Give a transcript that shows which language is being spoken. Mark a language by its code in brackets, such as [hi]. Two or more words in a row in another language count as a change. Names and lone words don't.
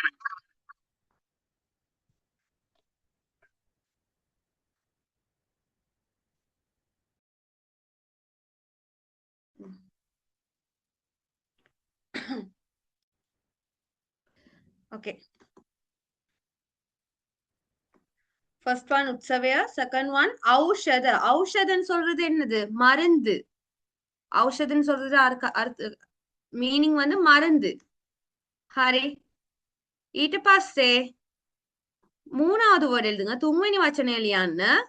[en] okay, first one உற்சவய, second one ஔஷத. [ta] ஔஷதன்னு சொல்றது என்னது? மருந்து. ஔஷதன்னு சொல்றது மீனிங் வந்து மருந்து. ஹரே [si] ඊට පස්සේ [ta] மூணாவது வேர்ட் எழுதுங்க. [si] තුන්වෙනි වචනය ලියන්න.